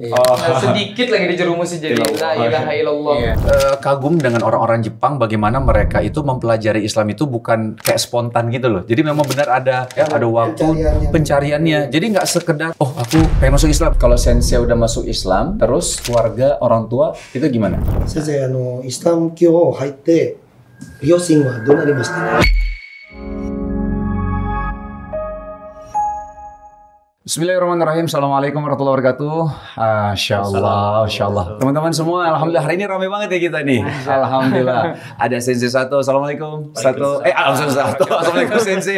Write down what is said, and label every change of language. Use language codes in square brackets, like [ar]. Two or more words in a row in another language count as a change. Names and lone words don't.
[id] Nah, sedikit lagi dijerumusin jadi [ar] لا إله إلا الله. [id] Kagum dengan orang-orang Jepang bagaimana mereka itu mempelajari Islam itu bukan kayak spontan gitu loh. Jadi memang benar ada waktu pencariannya. Jadi nggak sekedar aku pengen masuk Islam. Kalau Sensei udah masuk Islam, terus keluarga, orang tua itu gimana? [ja] Sensei イスラム教を入って両親はどうなりましたか? [ar] بسم الله الرحمن الرحيم. السلام عليكم ورحمة الله وبركاته. ما شاء الله. [id] Teman-teman semua, alhamdulillah hari ini ramai banget ya kita nih. Alhamdulillah. Ada Sensei Sato. Assalamualaikum. [ar] Assalamualaikum Sensei.